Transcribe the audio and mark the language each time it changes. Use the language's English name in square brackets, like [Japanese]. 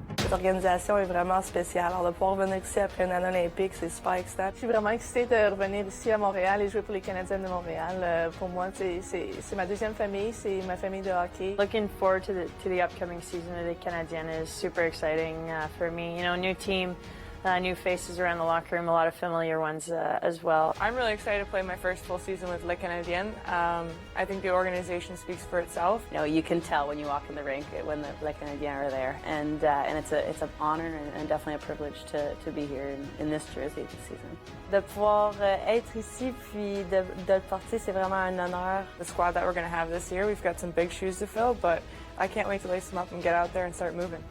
[French] organisation est vraiment spéciale. Alors, de pouvoir venir ici après une année olympique, c'est super excitant. Je suis vraiment excitée de revenir ici à Montréal et jouer pour les Canadiennes de Montréal. Pour moi, c'est ma deuxième famille, c'est ma famille de hockey. [English] Looking forward to the upcoming season of the Canadiennes is super exciting for me. You know, new team, new faces around the locker room, a lot of familiar ones as well. I'm really excited to play my first full season with Les Canadiennes. I think the organization speaks for itself. You know, you can tell when you walk in the rink when the Les Canadiennes are there, and it's an honor and definitely a privilege to be here in this jersey this season. [French] De pouvoir être ici puis de le porter, c'est vraiment un honneur. [English] The squad that we're going to have this year, we've got some big shoes to fill, but I can't wait to lace them up and get out there and start moving.